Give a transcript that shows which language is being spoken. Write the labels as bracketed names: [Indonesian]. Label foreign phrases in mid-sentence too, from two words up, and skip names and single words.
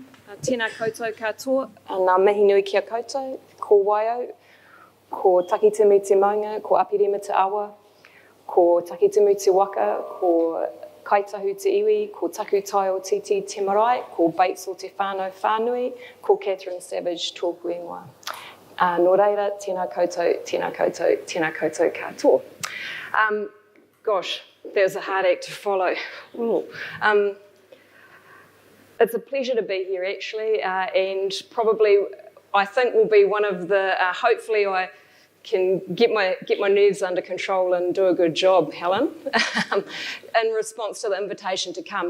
[Māori] Tēnā koutou katoa, nā mihi nui kia koutou, ko Waiau, ko takitimu te maunga, ko apirima te awa, ko takitimu te waka, ko kaitahu te iwi, ko taku tai o titi te marae, ko Bates o te whānau whānui, ko Catherine Savage tōku ingoa. Nō reira, tēnā koutou, tēnā koutou, tēnā koutou katoa. [English] Gosh, there's a hard act to follow. It's a pleasure to be here, actually, and probably I think will be one of the, hopefully I can get my nerves under control and do a good job, Helen, in response to the invitation to come.